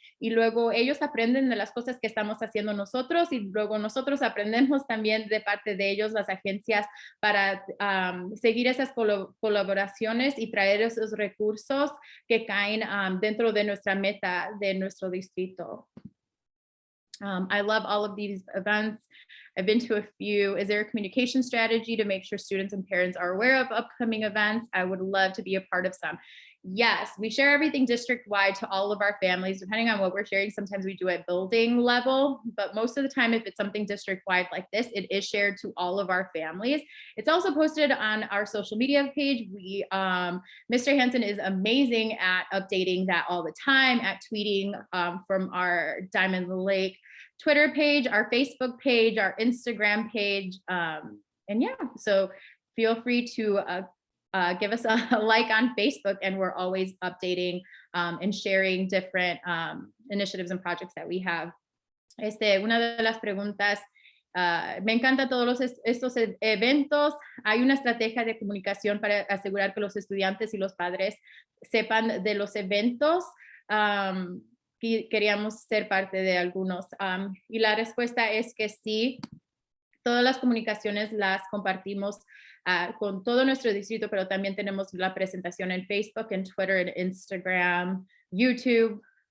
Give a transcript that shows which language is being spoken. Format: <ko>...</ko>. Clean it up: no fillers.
<es>Y luego ellos aprenden de las cosas que estamos haciendo nosotros y luego nosotros aprendemos también de parte de ellos, las agencias, para seguir esas colaboracionciones y traer esos recursos que caen dentro de nuestra meta de nuestro distrito.</es> <en>I love all of these events. I've been to a few. Is there a communication strategy to make sure students and parents are aware of upcoming events? I would love to be a part of some. Yes, we share everything district-wide to all of our families, depending on what we're sharing. Sometimes we do at building level, but most of the time, if it's something district-wide like this, it is shared to all of our families. It's also posted on our social media page. Mr. Hansen is amazing at updating that all the time, at tweeting from our Diamond Lake Twitter page, our Facebook page, our Instagram page. And yeah, so feel free to give us a like on Facebook, and we're always updating and sharing different initiatives and projects that we have.</en> <es>Una de las preguntas, me encanta todos estos eventos. Hay una estrategia de comunicación para asegurar que los estudiantes y los padres sepan de los eventos. Queríamos ser parte de algunos. Y la respuesta es que sí, todas las comunicaciones las compartimos con todo nuestro distrito, pero también tenemos la presentación en Facebook, en Twitter, en Instagram, YouTube.</es>